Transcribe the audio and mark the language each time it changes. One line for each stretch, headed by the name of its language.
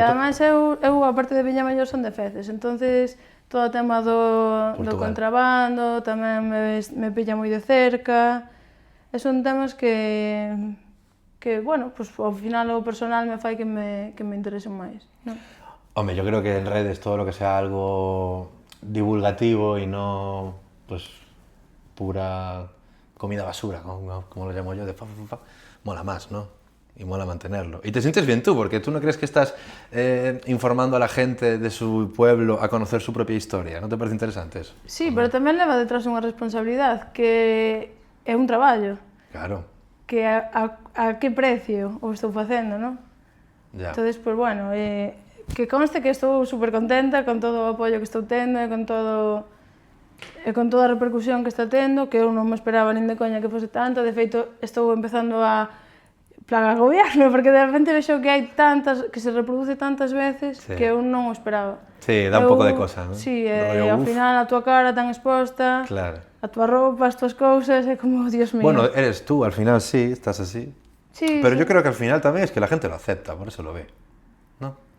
Galician: e ademais eu, aparte de Viña Maior, son de Feces, entonces todo o tema do contrabando tamén me pilla moi de cerca, e son temas que bueno, pues ao final o personal me fai que me interesen máis, non?
Spanish: Hombre, yo creo que en redes todo lo que sea algo divulgativo y no, pues, pura comida basura, como lo llamo yo, mola más, ¿no? Y mola mantenerlo. Y te sientes bien tú, porque tú no crees que estás informando a la gente de su pueblo a conocer su propia historia, ¿no te parece interesante eso?
Galician: Sí, pero tamén leva detrás unha responsabilidade, que é un traballo. Claro. Que a que precio o estou facendo, non?
Spanish: Ya.
Galician: Entonces, pues bueno, que conste que estou super contenta con todo o apoio que estou tendo e con toda a repercusión que está tendo, que eu non me esperaba nin de coña que fose tanto. De feito, estou empezando a agobiarme, porque de repente vexo que hai tantas, que se reproduce tantas veces que eu non o esperaba. Sí, dá un pouco de cosa, non? Sí, ao final a tua cara tan exposta, a tua roupa, as tuas cousas, é como, Dios mío.
Spanish: Bueno, eres tú, al final sí, estás así. Sí, pero yo creo que al final tamén es que la gente lo acepta, por eso lo ve, ¿no?